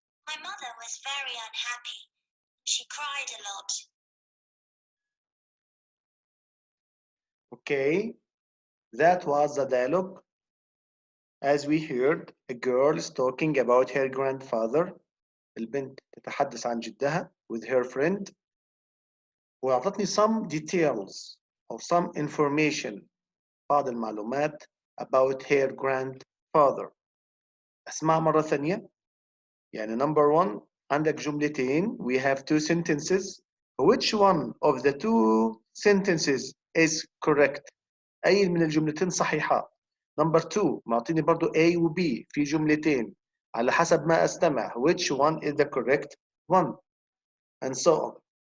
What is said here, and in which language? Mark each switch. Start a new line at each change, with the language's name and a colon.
English: My mother was very unhappy. She cried a lot. Okay, that was the dialogue. As we heard, a girl is talking about her grandfather.
Arabic: البنت تتحدث عن جدها
English: with her friend.
Arabic: وأعطتني
English: some details or some information،
Arabic: بعض المعلومات
English: about her grandfather.
Arabic: أسمع مرة ثانية. يعني
English: number 1
Arabic: عندك جملتين.
English: We have 2 sentences. Which one of the 2 sentences is correct؟
Arabic: أي من الجملتين صحيحة؟
English: number 2
Arabic: معطيني برضو A و B في جملتين. على حسب ما أستمع
English: which one is the correct one and so on.